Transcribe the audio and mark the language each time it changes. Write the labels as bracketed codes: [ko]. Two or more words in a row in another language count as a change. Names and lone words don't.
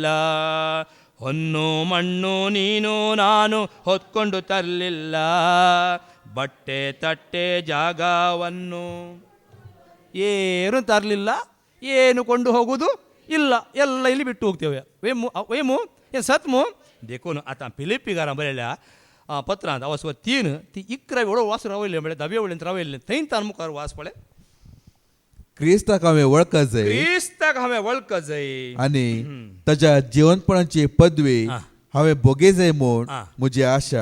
[kn] ಹೊನ್ನು ಮಣ್ಣು ನೀನು ನಾನು ಹೊತ್ಕೊಂಡು ತರಲಿಲ್ಲ, ಬಟ್ಟೆ ತಟ್ಟೆ ಜಾಗವನ್ನು ಏನು ತರಲಿಲ್ಲ, ಏನು ಕೊಂಡು ಹೋಗೋದು ಇಲ್ಲ, ಎಲ್ಲ ಇಲ್ಲಿ ಬಿಟ್ಟು ಹೋಗ್ತೇವೆ. ವೇಮು ಏನು ಸತ್ಮು [kok] देखो आता फिलिपिगारा बरेल्या पत्रांत वाचवा 3 ती 11 वेळो वास रावयले म्हणजे 10 वेळेंत रावयले थंय तान मुखार वास पडले. क्रिस्ताक हांवें वळखा जाय, क्रिस्ताक हांवें वळखा जाय आनी ताच्या जीवनपणाची पदवी हांवें भोगे जाय म्हूण म्हजी आशा.